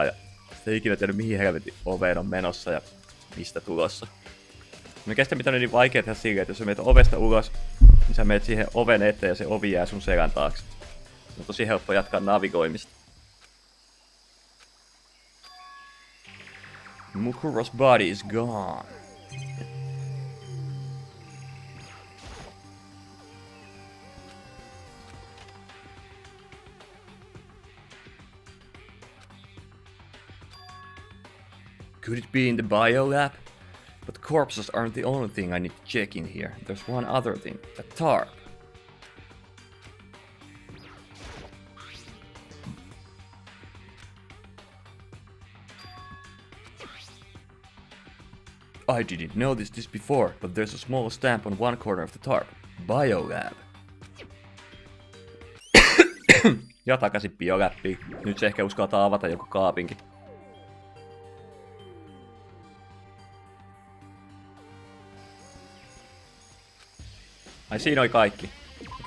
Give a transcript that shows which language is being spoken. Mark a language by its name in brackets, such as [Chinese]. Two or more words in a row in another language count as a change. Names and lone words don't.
[Finnish] Ja sitten ei ikinä tiedä mihin helvetin oveen on menossa ja mistä tulossa. Mikä sitä mitä on niin vaikea tehdä silleen, että jos sä menet ovesta ulos, niin sä menet siihen oven eteen ja se ovi jää sun selän taakse. On tosi helppo jatkaa navigoimista. [English] Mukuro's body is gone. Could it be in the biolab? But corpses aren't the only thing I need to check in here. There's one other thing. The tarp. I didn't notice this before, but there's a small stamp on one corner of the tarp. Biolab. [Finnish] Ja takaisin bioläppiin. Nyt se ehkä uskaltaa avata joku kaapinkin. Ai siinä oli kaikki. Okay.